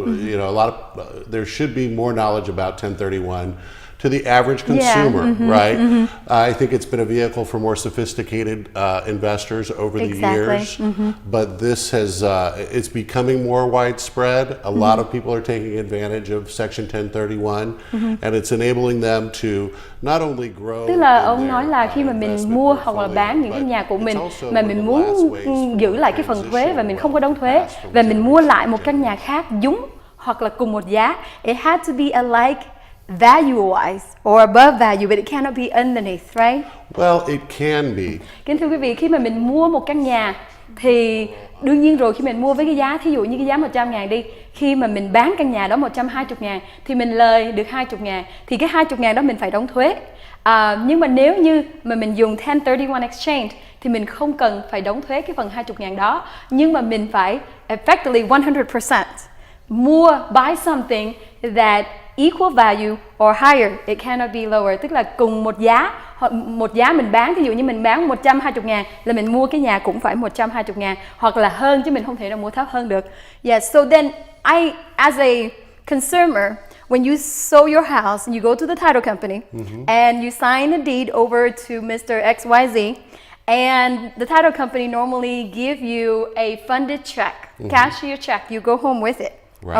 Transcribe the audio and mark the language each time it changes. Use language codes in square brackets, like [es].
[en] You know, there should be more knowledge about 1031 to the average consumer, right? I think it's been a vehicle for more sophisticated investors over the years, but this has, it's becoming more widespread. A lot of people are taking advantage of Section 1031, and it's enabling them to not only grow. [vi] Tức là ông nói là khi mà mình mua hoặc là bán những cái nhà của mình mà mình muốn giữ lại cái phần thuế và mình không có đóng thuế và mình mua lại một căn nhà khác giống hoặc là cùng một giá, [en] it had to be alike value-wise or above value, but it cannot be underneath, right? Well, it can be. [vi] Kính thưa quý vị, khi mà mình mua một căn nhà thì đương nhiên rồi, khi mình mua với cái giá, thí dụ như cái giá 100.000 đi, khi mà mình bán căn nhà đó 120.000 thì mình lời được 20.000, thì cái 20.000 đó mình phải đóng thuế. Nhưng mà nếu như mà mình dùng 1031 exchange thì mình không cần phải đóng thuế cái phần 20.000 đó, nhưng mà mình phải [en] effectively 100% buy something that equal value or higher, it cannot be lower, [vi] tức là cùng một giá mình bán, ví dụ như mình bán 120.000 là mình mua cái nhà cũng phải 120.000 hoặc là hơn, chứ mình không thể nào mua thấp hơn được. [en] Yes, so then as a consumer, when you sold your house, you go to the title company and you sign a deed over to Mr. XYZ, and the title company normally give you a funded check, cashier check, you go home with it. Right.